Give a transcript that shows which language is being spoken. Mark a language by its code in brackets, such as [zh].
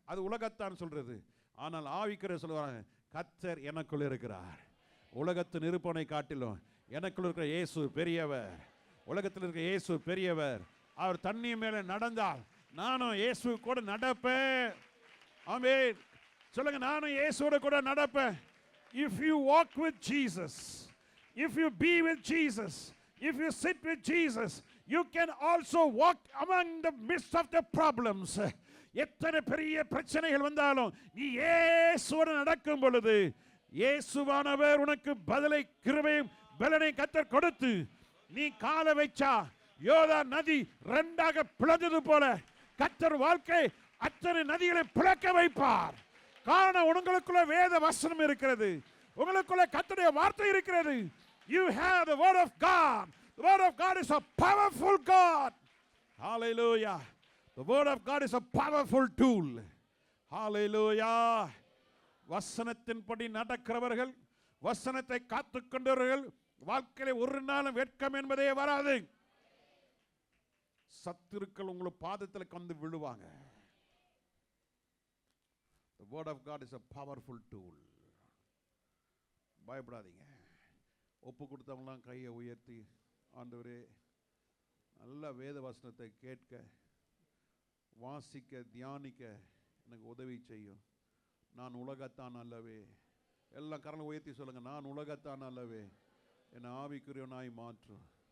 [ta] அது உலகத்தான் சொல்றது. ஆனால் ஆவிக்குரிய சொல்லுவாங்க, கர்த்தர் எனக்குள் இருக்கிறார். உலகத்தின் இருப்பனை காட்டிலும் எனக்குள் இருக்கிற இயேசு பெரியவர். உலகத்தில் இருக்கிற இயேசு பெரியவர். அவர் தண்ணி மேலே நடந்தால் நானும் இயேசு கூட நடப்பேன். ஆமென் சொல்லுங்க, நானும் இயேசுவோட கூட நடப்பேன். [en] If you walk with Jesus, if you be with Jesus, if you sit with Jesus, you can also walk among the midst of the problems. [ta] எத்தனை பெரிய பிரச்சனைகள் வந்தாலும் நீ இயேசுவோடு நடக்கும் பொழுது இயேசுவானவர் உனக்கு பதிலை, கிருபையும் பலனை கர்த்தர் கொடுத்து, நீ காலை வைச்சா யோதா நதி ரெண்டாக பிளந்தது போல கர்த்தர் வாழ்க்கை அத்தனை நதிகளை பிளக்க வைப்பார். காரணம், உங்களுக்குள்ள வேத வசனம் இருக்கிறது, உங்களுக்குள்ள கர்த்தருடைய வார்த்தை இருக்கிறது. [en] You have the word of God. The word of God is a powerful God. Hallelujah. The word of God is a powerful tool. Hallelujah. [ta] வசனத்தின்படி நடக்கிறவர்கள், வசனத்தை காத்துக்கொண்டவர்கள் வாழ்க்கையில ஒரு நாளும் வெட்கம் என்பதே வராது. சத்துருக்கள் உங்கள் பாதத்தில் வந்து விழுவாங்க. [en] The word of God is a powerful tool. [ta] பயப்படாதீங்க. ஒப்பு கொடுத்தவங்களாம் கையை உயர்த்தி, ஆண்டவரே நல்ல வேத வசனத்தை கேட்க, வாசிக்க, தியானிக்க எனக்கு உதவி செய்யும். நான் உலகத்தான் அல்லவே. எல்லாம் கரங்களை உயர்த்தி சொல்லுங்க, நான் உலகத்தான் அல்லவே, என்னை ஆவிக்குரியவனாய் மாற்றும்.